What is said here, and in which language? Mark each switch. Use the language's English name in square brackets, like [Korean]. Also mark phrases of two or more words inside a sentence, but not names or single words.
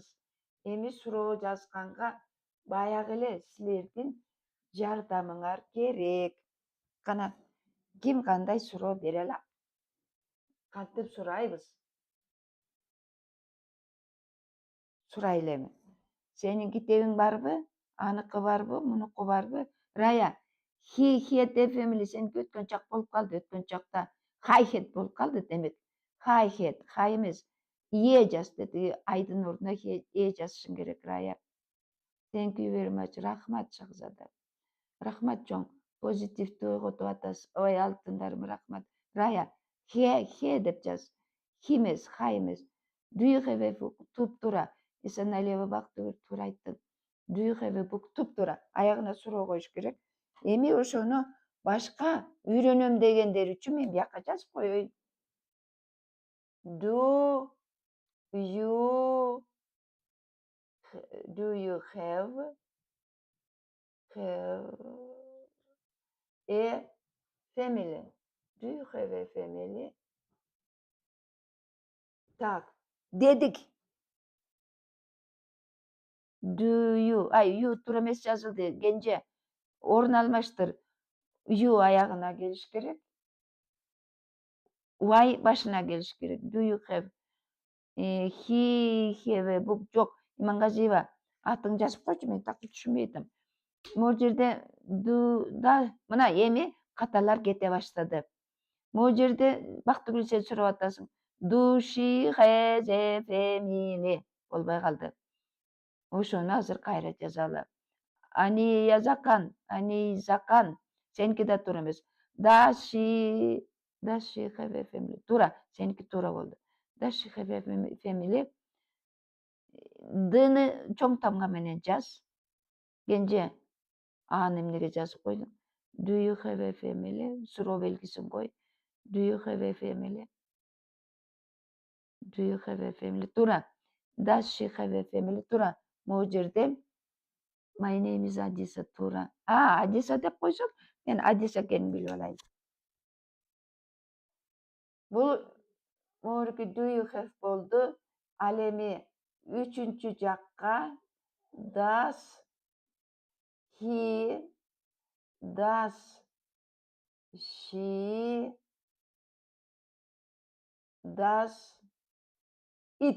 [Kyrgyz] Эми суроо жазганга баягы эле силердин жардамыңар керек. Кана ким кандай суроо бере алат? Кантип сурайбыз? Сурай элеми. Сенин китебиң барбы? Аныкы барбы? Мунуку барбы? Рая, [English] he had a family. [Kyrgyz] Сеники өткөн чак болуп калды. Өткөн чакта [English] I had [Kyrgyz] болуп калды демек. [English] I had, I эмес. [Kyrgyz] Е жаз деди. Айдын ордуна е жазышың керек, Рая. [English] Thank you very much. [Kyrgyz] Рахмат, Шахзада. Рахмат, жоң. Позитивді ойготуп атасыз. Ой, алтындарым, рахмат. Рая, he деп жаз. He эмес, ха эмес. [English] Do you have a book? [Kyrgyz] Туп-тура. Сен налево бак, туура айттың. [English] Do you have a book? [Kyrgyz] Туп-тура. Аягына суроо коюш керек. Эми ошону башка үйрөнөм дегендер үчүн мен бияка жазып коеюн. [English] Do you have a family? Do you have a family? [Kyrgyz] Так, дедик. [English] Do you? [Kyrgyz] You туура эмес жазылды. Кенже. Орун алмаштыр. You аягына келиш керек. Y башына келиш керек. [English] Do you have? He have a book. [Kyrgyz] Жок, Имангазиева. Атың жазып койчу, мен так түшүнбөй атам. Могу жерде да мына эми каталар кете баштады. Могу жерде Бактыгүл сен сурап атасың. [English] Do she has a family? [Kyrgyz] Болбой калды. Ошону азыр кайра жазалы. Анизакан. Сеники да туура эмес. [English] Does she have a family? [Kyrgyz] Туура. Сеники туура болду. [English] Does she have a family? [Kyrgyz] Дыны чоң тамга менен жаз. Кенже аны эмнеге жазып койдуң? [English] Do you have a family? [Kyrgyz] Суроо белгисин кой. [English] Do you have a family? Do you have a family? Туура. Does she have a family? [Kyrgyz] Туура. Могу жерде [English] My name is [Kyrgyz] Адиса. Туура. Адиса деп койсок, мен Адиса экенин билип алайын. Бул могуруки [English] do you have [Kyrgyz] болду. Ал эми үчүнчү жакка [English] does he, does she, does it.